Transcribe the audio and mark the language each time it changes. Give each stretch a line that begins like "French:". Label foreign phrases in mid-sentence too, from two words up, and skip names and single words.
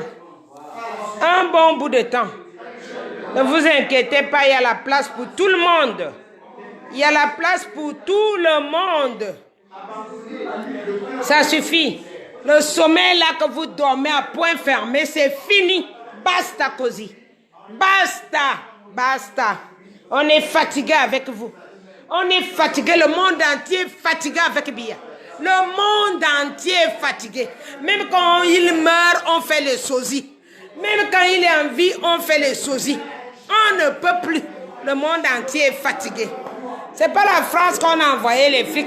French: Un bon bout de temps. Ne vous inquiétez pas, il y a la place pour tout le monde. Il y a la place pour tout le monde. Ça suffit. Le sommeil là que vous dormez à point fermé, c'est fini.
Italian: Basta così. Basta. Basta.
French: On est fatigué avec vous. On est fatigué. Le monde entier est fatigué avec Biya. Le monde entier est fatigué. Même quand il meurt, on fait le sosie. Même quand il est en vie, on fait le sosie. On ne peut plus. Le monde entier est fatigué. C'est pas la France qu'on a envoyé les flics.